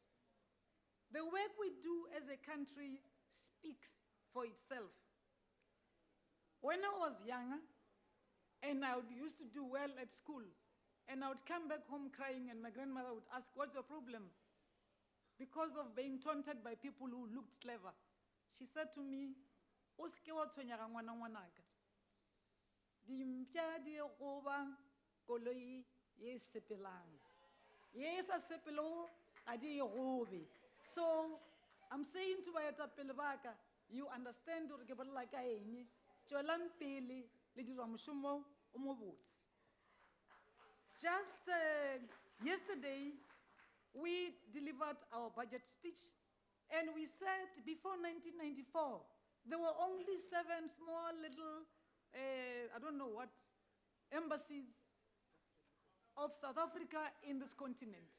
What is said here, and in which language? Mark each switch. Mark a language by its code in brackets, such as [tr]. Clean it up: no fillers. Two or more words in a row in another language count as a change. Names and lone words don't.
[en] The work we do as a country speaks for itself. When I was younger, and I used to do well at school, and I would come back home crying, and my grandmother would ask, "What's your problem?" Because of being taunted by people who looked clever. She said to me, [nso] "O ske wa tshwenyega ngwana ngwanaka. Dimpša di goba koloi ye sepelang. Ye sa sepelego ga di gobe." [en] So I'm saying to [nso] baetapele ba ka, [en] you understand [nso] hore ke bolela ka eng, tswelang pele le dira moshomo o mo botse. [en] Just yesterday, we delivered our budget speech, and we said before 1994, there were only 7 small little, I don't know what, embassies of South Africa in this continent.